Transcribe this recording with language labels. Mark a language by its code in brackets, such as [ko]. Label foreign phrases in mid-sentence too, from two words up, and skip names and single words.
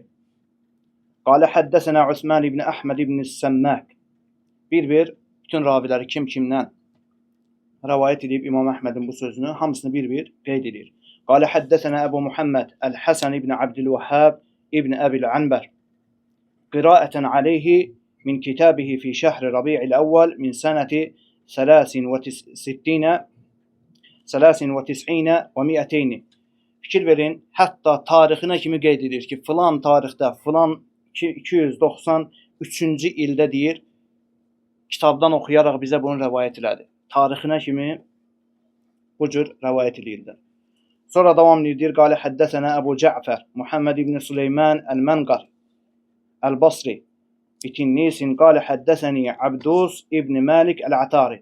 [ar] قال حدثنا Osman ibn Əhməd ibn Səmmək. [az] Bir-bir bütün raviləri kimdən rivayət edib İmam Əhmədin bu sözünü, hamısını bir-bir qeyd edir. [ar] قال حدثنا Əbu Muhammed Əl-Həsən ibn Abdülvəhhab ibn Əbil Anbər. قراءة عليه من كتابه في شهر ربيع الأول من سنة 93 و200. [az] Fikir verin, hətta tarixinə kimi qeyd edir ki, filan tarixdə, filan 293-cü ildə deyir, kitabdan oxuyaraq bizə bunu rəvayət elədi. Tarixinə kimi bu cür rəvayət edirlər. Sonra davam edir, [ar] قال حدثنا [az] Əbu Cəfər, Muhammed ibn Süleyman Əl-Mənqar Əl-Basri bitinnisin [ar] قال حدثني [az] Abdus ibn Malik Əl-Atari.